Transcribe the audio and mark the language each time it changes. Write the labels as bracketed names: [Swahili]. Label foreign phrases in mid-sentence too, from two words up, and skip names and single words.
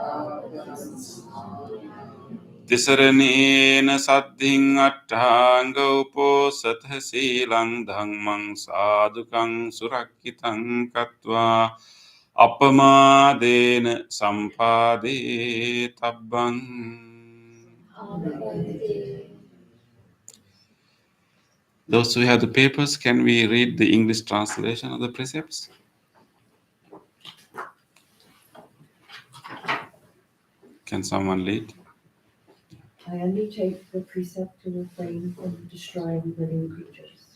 [Pali] Tisaranena saddhing attanga uposatha silang dhammang sadhukang surakkitang katva Apamadena sampade tabbang. [English] Those who have the papers, can we read the English translation of the precepts? Can someone read? I undertake the precept to refrain from destroying living creatures.